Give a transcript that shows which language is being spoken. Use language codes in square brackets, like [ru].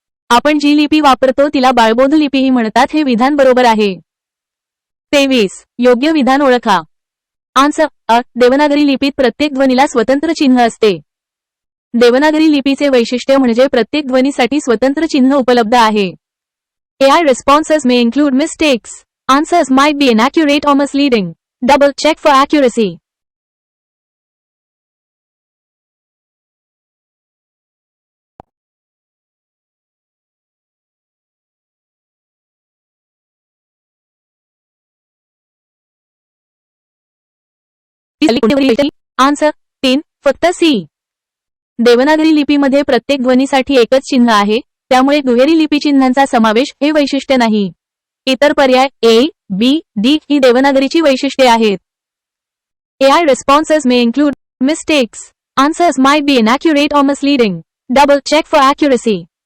[mr] आपण जी लिपी वापरतो तिला बाळबोध लिपीही म्हणतात, हे विधान बरोबर आहे. 23. योग्य विधान ओळखा. आन्सर अ. देवनागरी लिपीत प्रत्येक ध्वनीला स्वतंत्र चिन्ह असते. देवनागरी लिपीचे वैशिष्ट्य म्हणजे प्रत्येक ध्वनीसाठी स्वतंत्र चिन्ह उपलब्ध आहे. [en] AI responses may include mistakes. Answers might be inaccurate or misleading. Double check for accuracy. [mr] Answer 3. फक्त सी. देवनागरी लिपीमध्ये प्रत्येक ध्वनीसाठी एकच चिन्ह आहे, त्यामुळे दुहेरी लिपी चिन्हांचा समावेश हे वैशिष्ट्य नाही. इतर पर्याय A, B, D ही देवनागरीची वैशिष्ट्ये आहेत. [en] AI responses may include mistakes. Answers might be inaccurate or misleading. Double check for accuracy.